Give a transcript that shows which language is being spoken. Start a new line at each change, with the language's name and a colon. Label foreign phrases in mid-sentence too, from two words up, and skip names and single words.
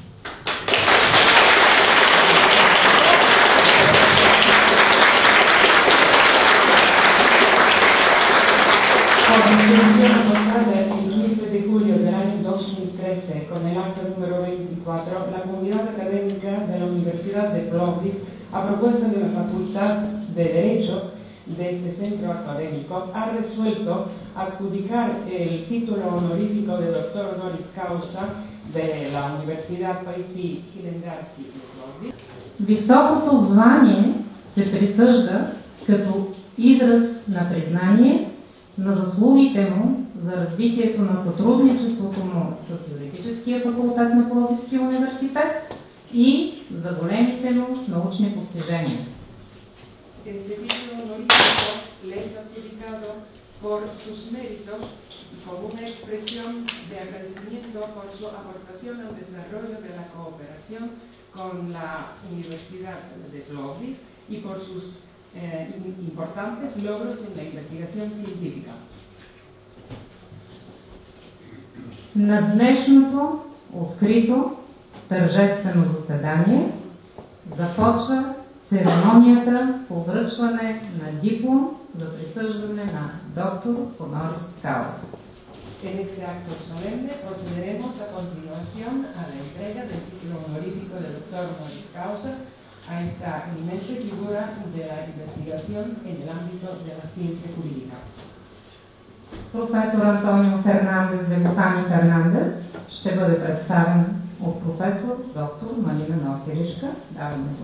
Spanish: El 15 de julio del año 2013, con el acto número 24, la comunidad académica de la Universidad de Plovdiv, a propuesta de la Facultad de Derecho de este centro académico, ha resuelto adjudicar el título honorífico de doctor honoris causa de la Universidad Паисий Хилендарски de Plovdiv.
Bulgarian: Високото звание се присъжда като израз на признание на заслугите му за развитието на сътрудничеството му с Юридическия факултет на Пловдивския университет и за големите му научни постижения.
Spanish: Este título honorífico le es adjudicado por sus méritos y como una expresión de agradecimiento por su aportación al desarrollo de la cooperación con la Universidad de Plovdiv y por sus importantes logros en la investigación científica.
Bulgarian: На днешното открито тържествено заседание започва церемонията по връчване на диплом за присъждане на доктор хонорис кауза.
Spanish: En este acto solemne procederemos a continuación a la entrega del título honorífico de doctor honoris causa a esta eminente figura de la investigación en el ámbito de la ciencia jurídica.
Bulgarian: Професор Антонио Фернандес де Бухани Фернандес ще бъде представен от професор доктор Малина Норкеришка. Даваме го.